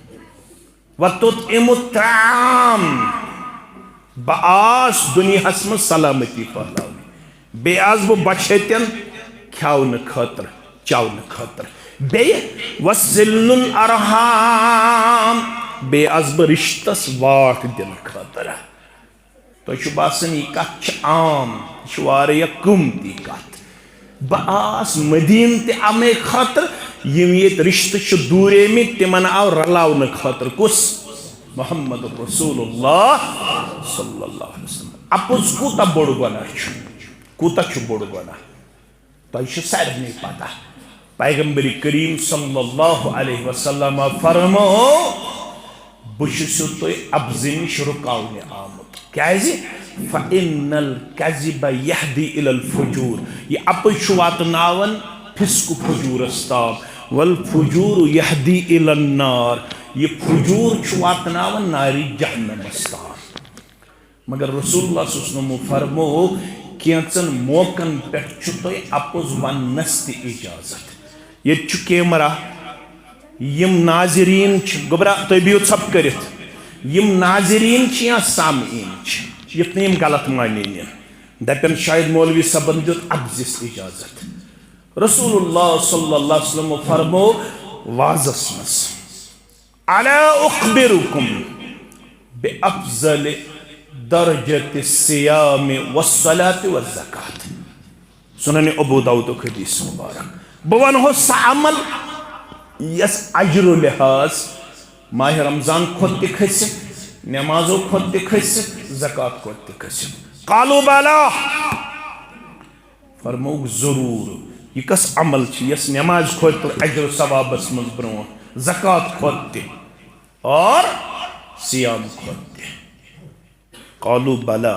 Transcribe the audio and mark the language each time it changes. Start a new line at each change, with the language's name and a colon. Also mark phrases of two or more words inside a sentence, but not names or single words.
Arabic: وتطعموا الطعام
Kashmiri: بہٕ آس دُنیاہس منٛز سلامتی پھٔہلاونہِ بیٚیہِ آس بہٕ بچہٕ کھیاونہٕ خٲطرٕ چاونہٕ خٲطرٕ بیٚیہِ
Arabic: وصِلُ الارحام
Kashmiri: بیٚیہِ آس بہٕ رشتس واٹھ دِنہٕ خٲطرٕ تۄہہِ چھُ باسان یہِ کتھ چھِ عام یہِ چھِ واریاہ قۭمتی کتھ بہٕ آس مدیٖنہٕ تہِ امے خٲطرٕ یِم ییٚتہِ رشتہٕ چھِ دوٗریمٕتۍ تِمن آو رلاونہٕ خٲطرٕ کُس
Arabic: محمد رسول اللہ صلی اللہ علیہ وسلم
Kashmiri: اپُز کوٗتاہ بوٚڑ گۄناہ چھُ کوٗتاہ چھُ بوٚڑ گۄناہ تۄہہِ چھُ سارنٕے پتہ پیغمبر کریم
Arabic: صلی اللہ علیہ وسلم
Kashmiri: فرمو بہٕ چھُسو تۄہہِ اَپزِ نِش رُکاونہِ آمُت کیازِ
Arabic: فإن الكذب يهدي إلى الفجور
Kashmiri: یہ اپُز چھُ واتناوان فِسقُ فجوٗرس تام
Arabic: والفجور يهدي إلى النار
Kashmiri: یہ فجور چھُ واتناوان نارِ جہنمس تام مگر
Arabic: رسول اللہ صلی اللہ علیہ وسلم
Kashmiri: فرمو کینژن موقعن پٮ۪ٹھ چھُ تۄہہِ اپُز وننس تہِ اجازت ییٚتہِ چھُ کیمرا یم ناظریٖن چھِ گوٚبرا تُہۍ بِہِو ژھۄپہٕ کٔرِتھ یم ناظریٖن چھِ یا سامعیٖن چھِ یُتھ نہٕ یِم غلط مانے نِن دپن شاید مولوی صٲبن دیُت اپزِس اجازت
Arabic: رسول اللہ صلی اللہ علیہ وسلم
Kashmiri: فرمو وازس منٛز
Arabic: الا اخبركم بافضل درجة الصيام والصلاة والزكاة
Kashmiri: سنن ابو داؤدُک حدیث مبارک بہٕ ونہو سُہ عمل یس اجر و لحاظ ماہ رمضان کھۄتہٕ تہِ کھٔسِتھ نمازو کھۄتہٕ تہِ کھٔسِتھ زکات کھۄتہٕ تہِ کھٔسِتھ
Arabic: قالوا بلا
Kashmiri: فرموک ضروٗر یہ کس عمل چھِ یس نماز کھۄتہٕ اجر و ثوابس منٛز برونٛٹھ زکات کھۄتہٕ تہِ اور سیام کھۄتہٕ تہِ
Arabic: قالوا بلا